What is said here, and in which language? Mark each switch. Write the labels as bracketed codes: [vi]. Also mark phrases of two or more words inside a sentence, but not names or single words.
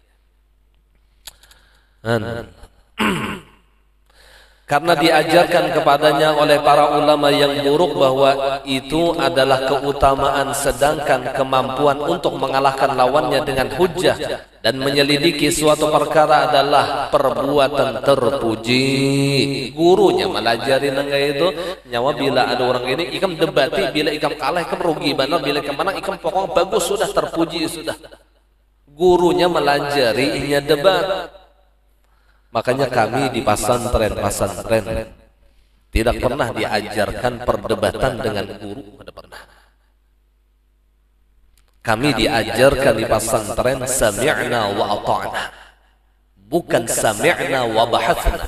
[id] Karena diajarkan kepadanya oleh para ulama yang buruk bahwa itu adalah keutamaan, sedangkan kemampuan untuk mengalahkan lawannya dengan hujjah dan menyelidiki suatu perkara adalah perbuatan terpuji. [bjn] Gurunya melajari nangga itu nyawa bila ada orang ini ikam debati, bila ikam kalah ikam rugi benar, bila ikam menang ikam pokok bagus, sudah terpuji sudah. Gurunya melajari inya debat. [id] Makanya kami di pesantren tidak pernah diajarkan perdebatan dengan guru, tidak pernah. Kami diajarkan di pesantren [ar] sami'na wa ata'na, [id] bukan [ar] sami'na wa bahathna.